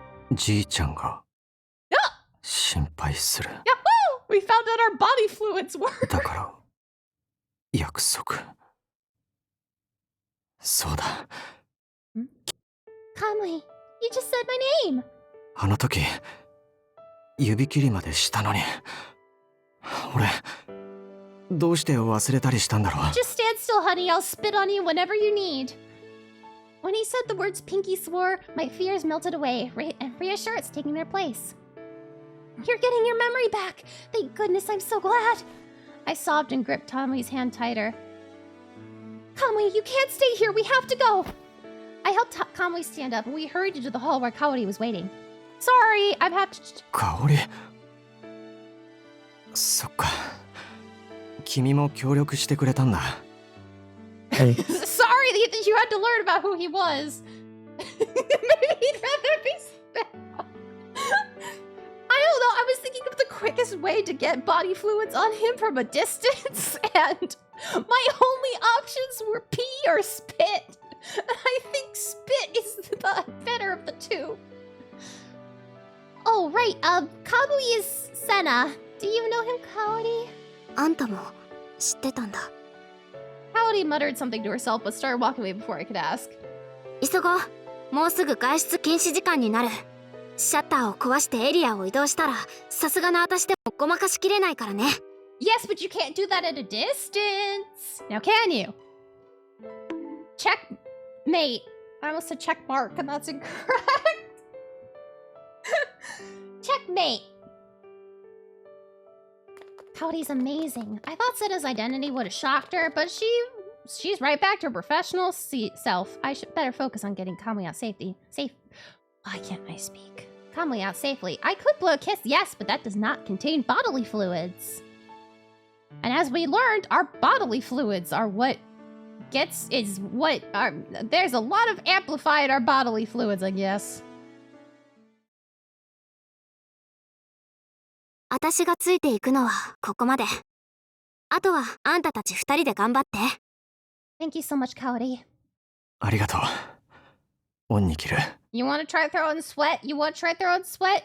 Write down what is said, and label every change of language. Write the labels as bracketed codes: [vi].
[ja] じいちゃんが心配する。 [en] Yahoo! We found out our body fluids work. [ja] だから約束。そうだ。 [en] Kamui, you just said my name. [ja] あの時指切りまでしたのに。俺どうして忘れたりしたんだろう。 [en] Just stand still, honey. I'll spit on you whenever you need. When he said the words Pinky swore, my fears melted away, and reassurance taking their place. You're getting your memory back! Thank goodness, I'm so glad! I sobbed and gripped Kamui's hand tighter. Kamui, you can't stay here! We have to go! I helped Kamui stand up, and we hurried into the hall where Kaori was waiting. Sorry, I've had to... Kaori? [ja] そっか。君も協力してくれたんだ。 [en] Hey. Sorry that you had to learn about who he was. Maybe he'd rather be spent. I don't know, I was thinking of the quickest way to get body fluids on him from a distance, and my only options were pee or spit. I think spit is the better of the two. Oh, right, Kamui is Senna. Do you know him, Kaori? [ja] あんたも知ってたんだ。 [en] Kaori muttered something to herself but started walking away before I could ask. [ja] 急ごう。もうすぐ外出禁止時間になる。シャッターを壊してエリアを移動したら、さすがの私でもごまかしきれないからね。 [en] Yes, but you can't do that at a distance. Now can you? Checkmate. I almost said check mark, and that's incorrect. Checkmate. Kaori's amazing. I thought Sena's identity would have shocked her, but she's right back to her professional self. I should better focus on getting Kamui out Why can't I speak? Kamui out safely. I could blow a kiss, yes, but that does not contain bodily fluids. And as we learned, our bodily fluids are there's a lot of amplified our bodily fluids, I guess. [ja] 私がついていくのはここまで。あとはあんたたち二人で頑張って。 [en] Thank you so much, Kaori. [ja] ありがとう。オンに切る。 [en] You want to try throwing sweat? You want to try throwing sweat?